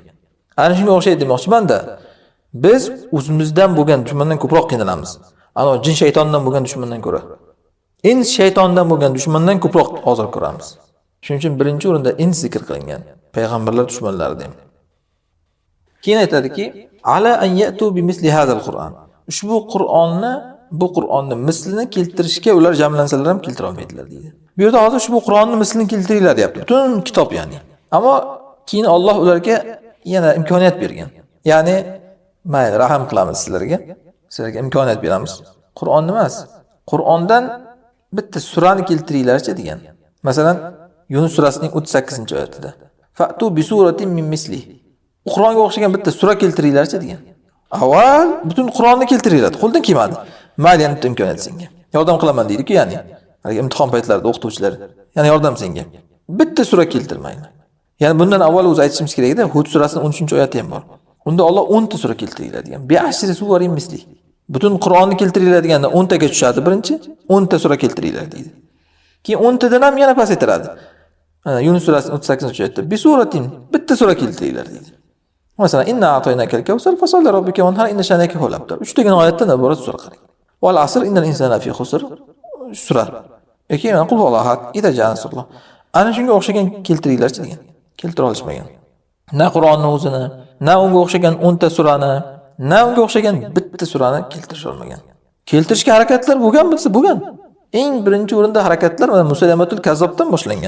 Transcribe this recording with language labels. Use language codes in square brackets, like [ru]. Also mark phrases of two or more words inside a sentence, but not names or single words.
[uz] Ana shunga o'xshaydi demoqchiman-da. Biz o'zimizdan bo'lgan dushmandan ko'proq qiynalamiz. Ana jin shaytondan bo'lgan dushmandan ko'ra. Ins shaytondan bo'lgan dushmandan ko'proq ozor ko'ramiz. Shuning uchun birinchi o'rinda ins zikr qilingan. Payg'ambarlar dushmanlari deydi. Keyin aytadiki, [ar] ألا أن يأتوا بمثل هذا القرآن. [uz] Ushbu bu Qur'onni mislini keltirishga ular jamlansalar ham keltira olmaydilar deydi. Bu yerda hozir ushbu Qur'onni mislini keltiringlar deyapti. Butun kitob ya'ni. Ammo keyin Alloh ularga yana imkoniyat bergan. Ya'ni, mayli, rahim qilamiz sizlarga. Sizlarga imkoniyat beramiz. Qur'onni emas, Qur'ondan bitta surani keltiringlarchi degan. Masalan, Yunus surasining 38-oyatida. [ar] فأتوا بسورة من مثله. [uz] Qur'onga o'xshagan bitta sura keltiringlarchi degan. Avval butun Qur'onni keltiringlar. Qo'ldan kelmadi. Mayli, endi imkoniyat senga. Yordam qilaman deydi-ku, ya'ni. Imtihon paytlarida o'qituvchilar, ya'ni yordam senga. Bitta sura keltirmaydi. Ya'ni bundan avval o'zi aytishimiz kerak edi. Hud surasining 13-oyati ham bor. Unda Alloh 10 ta sura keltiringlar degan. [ar] بعشر سور مثله. [uz] Butun Qur'onni keltiringlar deganda 10 taga tushadi birinchi, 10 ta sura keltiringlar deydi. Keyin 10 tadan ham yana pasaytiradi. Yunus surasining 38-oyatida [ar] بسورة [uz] bitta sura keltiringlar deydi. [ar] Masalan, إنا أعطيناك الكوثر فصل لربك وانحر إن شانئك هو الأبتر. [uz] 3 tagan oyatdan iborat sura qarang. [ar] والعصر إن الإنسان لفي خسر [uz] sura. Keyin [ar] قل هو الله أحد إذا جاء نصر الله. [uz] Ana shunga o'xshagan keltiringlarchi degan. Keltira olishmagan. Na Qur'onning o'zini, na unga o'xshagan 10 ta surani, na unga o'xshagan bitta surani keltirish olmagan. Keltirishga harakatlar bo'lgan. Eng birinchi o'rinda harakatlar mana Musaylamatul Kazzobdan boshlangan.